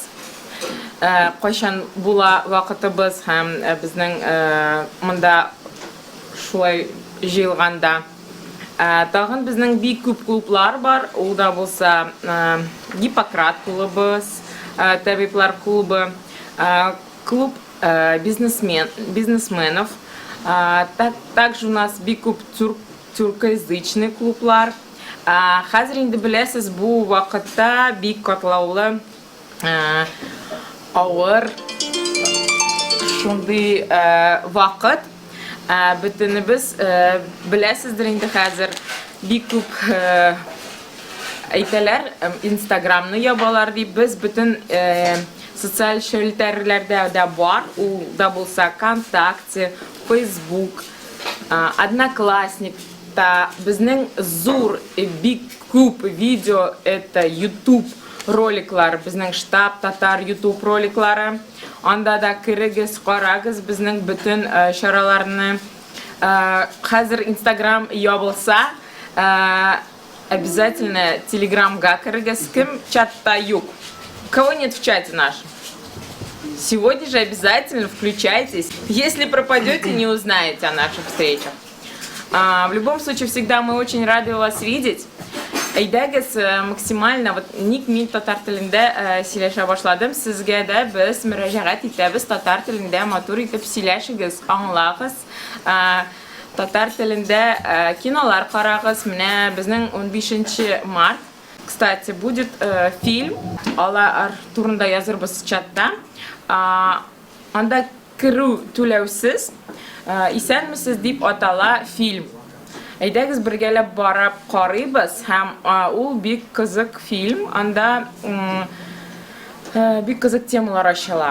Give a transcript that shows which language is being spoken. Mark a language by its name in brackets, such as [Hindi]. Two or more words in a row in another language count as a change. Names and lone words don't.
[Tatar] Кайчан була вакытыбыз һәм безнең монда шулай җыелганда. Тагын безнең бик күп клублар бар. Ул да булса Гиппократ клубы, Табиблар клубы, [Russian] клуб бизнесменов. Также у нас [Tatar] бик күп тюркоязычный клублар. Хәзер инде беләсез, бу вакытта бик катлаулы авыр шундый вакыт. Бөтенебез беләсездер инде хәзер бик күп әйтәләр, Инстаграмны ябалар дип, без бөтен социаль шәбекәләрдә дә бар. Ул да булса ВКонтакте, Facebook, Одноклассник, та безнең зур бик күп видео, это YouTube роликлар, безнең штаб Татар YouTube роликлары. Анда да кирегез, карагыз безнең бөтен чараларны. Хәзер Instagram ябылса, обязательно Telegram-га кирегез. Кем чатта юк? [Russian] Кого нет в чате нашем? Сегодня же обязательно включайтесь. Если пропадете, не узнаете о наших встречах. В любом случае, всегда мы очень рады вас видеть. [Tatar] Әйдәгез максимально, вот ник мин татар телендә сөйләшә башладым. Сезгә дә без мөрәҗәгать итәбез, татар телендә матур итеп сөйләшегез, аңлагыз. Татар телендә кинолар карагыз. Менә безнең 15 март, [Russian] кстати, будет фильм. [Tatar] Алар турында язырбыз чатта. Анда кирү түләүсез, исәнмесез дип атала фильм. Әйдәгез бергәләп барып карыйбыз, һәм ул бик кызык фильм. Анда бик кызык темалар ачыла.